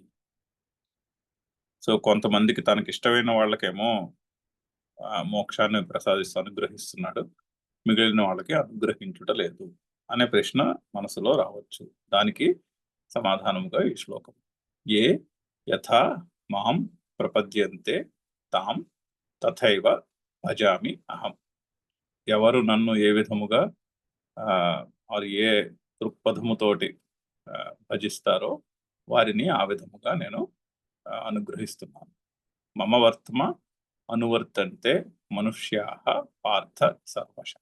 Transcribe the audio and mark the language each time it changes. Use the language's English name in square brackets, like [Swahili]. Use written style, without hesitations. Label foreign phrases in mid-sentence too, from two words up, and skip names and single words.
[Telugu] సో కొంతమందికి తనకి ఇష్టమైన వాళ్ళకేమో మోక్షాన్ని ప్రసాదిస్తూ అనుగ్రహిస్తున్నాడు, మిగిలిన వాళ్ళకి అనుగ్రహించుట లేదు అనే ప్రశ్న మనసులో రావచ్చు. దానికి సమాధానముగా ఈ శ్లోకం. [Sanskrit] ఏ యథా మాం ప్రపద్యంతే తాం తథైవ భజామి అహం. [Telugu] ఎవరు నన్ను ఏ విధముగా వారు ఏ దృక్పథముతోటి భజిస్తారో వారిని ఆ విధముగా నేను అనుగ్రహిస్తున్నాను. [Sanskrit] మమ వర్త్మ అనువర్తంతే మనుష్యాః పార్థ సర్వశః.